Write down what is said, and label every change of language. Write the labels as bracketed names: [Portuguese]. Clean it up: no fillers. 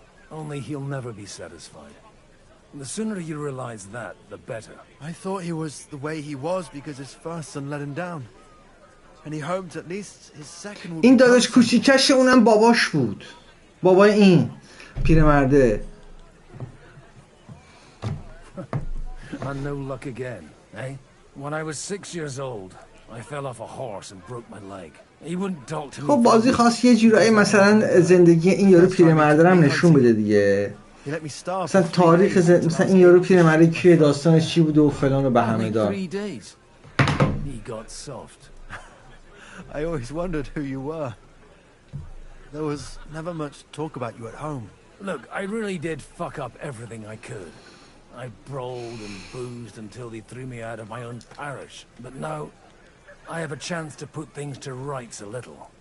[English] Only he'll never be satisfied. The sooner you realize that, the better. I thought he was the way he was because his first son let him down. And he hoped at least his second would... [Persian] این داداش کوچیکش اونم باباش بود. بابای این پیرمرده. [English] And no luck again, eh? When I was 6 years old, I fell off a horse and broke my leg. He wouldn't talk to me. [Persian] خب بازی خاص یه جورایی مثلا زندگی این یارو پیرمرده هم نشون بده دیگه. مثلا تاریخ مثلا این یارو پیرمرده کیه، داستانش چی بوده و فلان و به همه دار. [English] He got soft. I always wondered who you were. There was never much talk about you at home. Look, I really did fuck up everything I could. I brawled and boozed until they threw me out of my own parish. But now, I have a chance to put things to rights a little.